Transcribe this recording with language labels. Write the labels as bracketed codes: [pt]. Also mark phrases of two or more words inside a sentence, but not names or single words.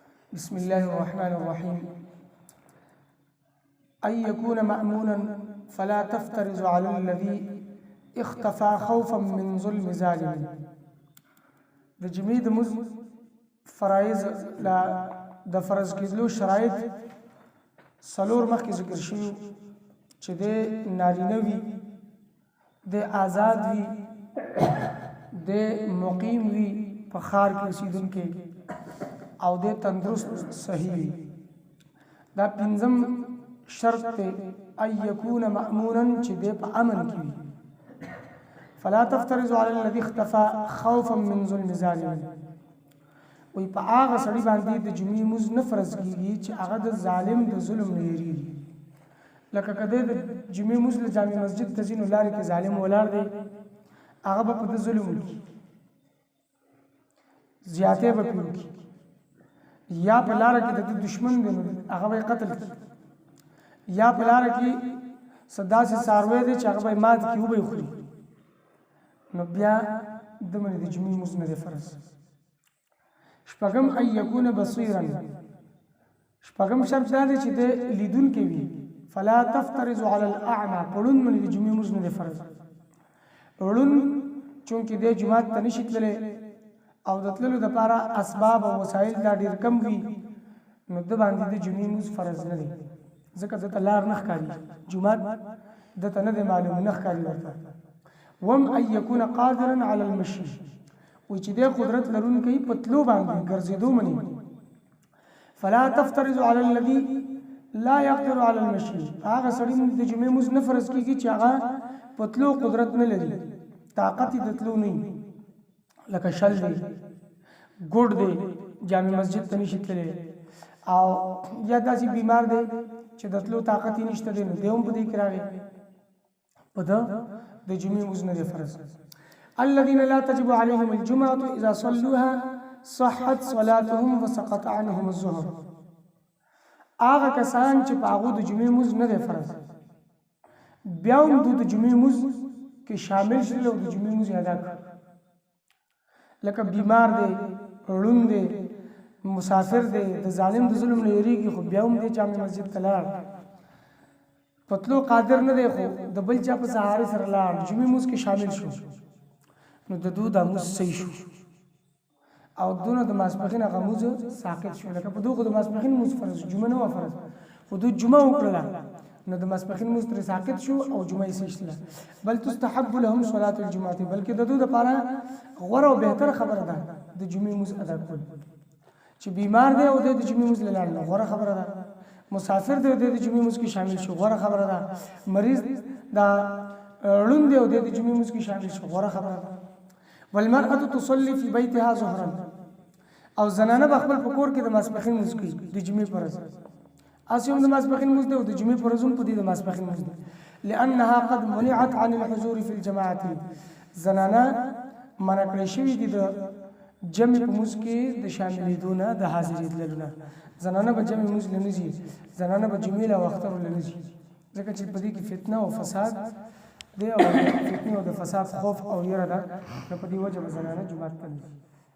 [ar] بسم الله الرحمن الرحيم أن يكون مأمونا فلا تفترض على الذي اختفى خوفا من ظلم ظالم. [ps] د جمعې د مز فرایض لا د فرض کېدلو شرایط څلور مخکې ذکر شوي چې د نارینه وي، د آزاد وي، د مقیم وي په ښار کې اوسېدونکی او د تندرست صحیح وي. دا پنځم شرط دی [ar] ان یکون مأمونا [ps] چې دی په امن کې وي. [ar] فلا تفترض على الذي اختفى خوفا من ظلم ظالم. [ps] وی په هغه سړي باندې د جمعې مونځ نه فرض کېږي چې هغه د ظالم د ظلم نه یېرېږي. لکه که دی د جمعې مونځ له جامع مسجد ته ځي نو لارې کې ظالم ولاړ دی، هغه به په ده ظلم وکړي، زیاتې به پرې وکړي، یا په لاره کې د ده دشمن دی نو هغه به یې قتل کړي، یا په لاره کې څه داسې څاروی دی چې هغه به یې مات کړي وبه یې خوري، نو بیا د باندې د جمعې مونځ نه دی فرض. [ar] شپږم ان یکون بصیرا. [ps] شپږم شرط دا دی چې د لیدونکی وي. [ar] فلا تفترض على الاعمى. [ps] پړوند باندې د جمعې مونځ نه دی فرض. پړوند چونکې دی جومات ته نشي تللی او د تللو دپاره اسباب او وسایل دا ډېر کم وي، نو ده باندې د جمعې مونځ فرض نه دی، ځکه ده ته لار نه ښکاري، جومات ده ته نه دی معلوم، نه ښکاري ورته. [ar] وم ان یکون قادرا علی المشي. [ps] وی چې دی قدرت لرونکی په تلو باندې ګرځېدو مني. [ar] فلا تفترض على الذي لا يقدر على المشي. [ps] هغه سړي د جمعې مونځ نه فرض کېږي چې هغه په تلو قدرت نه لري، طاقت یې د تلو نه وي، لکه شل دی، ګوډ دی، جامع مسجد ته نشي تللی، او یا داسې بیمار دی چې د تلو طاقت یې نشته دی، نو دی هم په دې کې راغی، په ده د جمعې مونځ نه دی فرض. [ar] الذين لا تجب عليهم الجمعة إذا صلوها صحت صلاتهم وسقط عنهم الظهر. [ps] هغه کسان چې په هغو د جمعې مونځ نه دی فرض، بیا هم دوی د جمعې مونځ کې شامل شول او د جمعې مونځ یې ادا کړ. لکه بیمار دی، ړوند دی، مسافر دی، د ظالم د ظلم نه یېرېږي خو بیا هم دی جامع مسجد ته لاړ، په تلو قادر نه دی خو د بل چا په سهارې سره لاړ، جمعې مونځ کې شامل شو، نو د دو دا مونځ صحیح شو او دونه د ماسپښین هغه مونځ ساقط شو. لکه په دو خو د ماسپښین مونځ فرض، جمعه نه وه فرض، خو دو جمعه وکړله نو د ماسپښین مونځ ترې ساقط شو او جمعه یې صحیح شوله. [ar] بل تستحب لهم صلاة الجمعة. [ps] بلکې د دو دپاره غوره او بهتره خبره ده د جمعې مونځ ادا کول. چې بیمار دی او دی د جمعې مونځ له لاړ نو غوره خبره ده، مسافر دی او دی د جمعې مونځ کې شامل شو، غوره خبره ده، مریض دا ړوند دی او دی د جمعې مونځ کې شامل شو، غوره خبره ده. [ar] والمرأة تصلي في بيتها ظهرا. [ps] او زنانه به خپل په کور کې د ماسپښین مونځ کوي د جمعې په ورځ، هسې هم د ماسپښین مونځ دی او د جمعې په ورځ هم په دې د ماسپښین مونځ دی. [ar] لأنها قد منعت عن الحضور في الجماعة. [ps] زنانه منع کړی شوي دي د جمع په مونځ کې د شاملېدو نه، د حاضرېدلو نه. زنانه به جمع مونځ له نه ځي، زنانه به جمعې له اخترو له نه ځي، ځکه چې په دې کې فتنه او فساد دی او فتنې او د فساد خوف او یره ده، نو په دې وجه به زنانه جومات ته نه ځي.